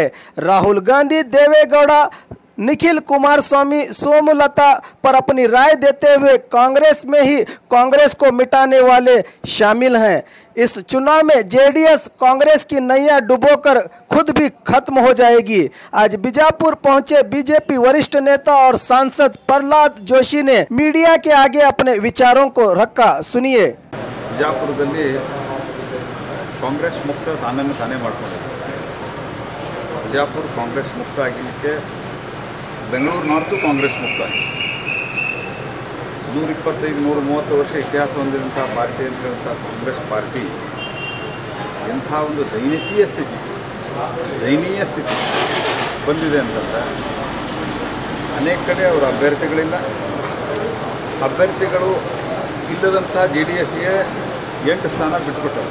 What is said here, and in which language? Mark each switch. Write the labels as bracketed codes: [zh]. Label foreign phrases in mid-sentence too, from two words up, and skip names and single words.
[hi] राहुल गांधी, देवेगौड़ा, निखिल कुमारस्वामी, सोमलता पर अपनी राय देते हुए कांग्रेस में ही कांग्रेस को मिटाने वाले शामिल हैं। इस चुनाव में जेडीएस कांग्रेस की नैया डुबोकर खुद भी खत्म हो जाएगी। आज बीजापुर पहुंचे बीजेपी वरिष्ठ नेता और सांसद प्रहलाद जोशी ने मीडिया के आगे अपने विचारों को रखा। सुनिए। [kn] ಬಿಜಾಪುರದಲ್ಲಿ ಕಾಂಗ್ರೆಸ್ ಮುಕ್ತ ತಾನನ್ನು ತಾನೇ ಮಾಡ್ಕೊಂಡಿದೆ. ಬಿಜಾಪುರ ಕಾಂಗ್ರೆಸ್ ಮುಕ್ತ ಆಗಲಿಕ್ಕೆ ಬೆಂಗಳೂರು ನಾರ್ತು ಕಾಂಗ್ರೆಸ್ ಮುಕ್ತ ಆಗಿದೆ. 125-130 ವರ್ಷ ಇತಿಹಾಸ ಹೊಂದಿದಂಥ ಪಾರ್ಟಿ ಅಂತ ಹೇಳುವಂಥ ಕಾಂಗ್ರೆಸ್ ಪಾರ್ಟಿ ಎಂಥ ಒಂದು ದಯನೀಯ ಸ್ಥಿತಿ ಬಂದಿದೆ ಅಂತಂದರೆ ಅನೇಕ ಕಡೆ ಅವರ ಅಭ್ಯರ್ಥಿಗಳು ಇಲ್ಲದಂಥ ಜೆ ಡಿ ಎಸ್ಗೆ 8 ಸ್ಥಾನ ಬಿಟ್ಟುಕೊಟ್ಟರು.